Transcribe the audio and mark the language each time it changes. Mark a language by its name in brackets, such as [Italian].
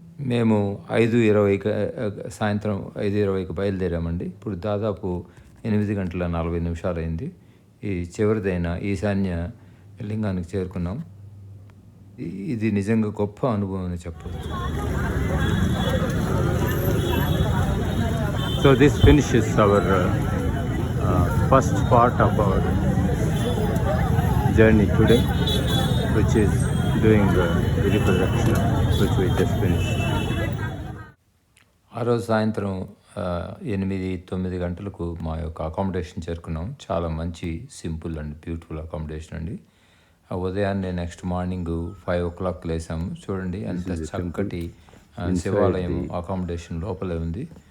[Telugu] మేము 5:20 సాయంత్రం 5:20కి బయలుదేరామండి. ఇప్పుడు దాదాపు 8:40 అయింది. ఈ చివరిదైన ఈశాన్య లింగానికి చేరుకున్నాం. ఇది నిజంగా గొప్ప అనుభవం అని చెప్పవచ్చు. [English] So this finishes our first part of our journey today, which is doing Tirupati Rakshana, which we just finished. [Telugu] ఆ రోజు సాయంత్రం 8-9 గంటలకు మా యొక్క అకామిడేషన్ చేరుకున్నాం. చాలా మంచి [English] simple and beautiful [Telugu] అకామిడేషన్ అండి. ఉదయాన్నే నెక్స్ట్ మార్నింగ్ 5 o'clock లేసాము. చూడండి ఎంత చక్కటి శివాలయం అకామిడేషన్ లోపలే ఉంది.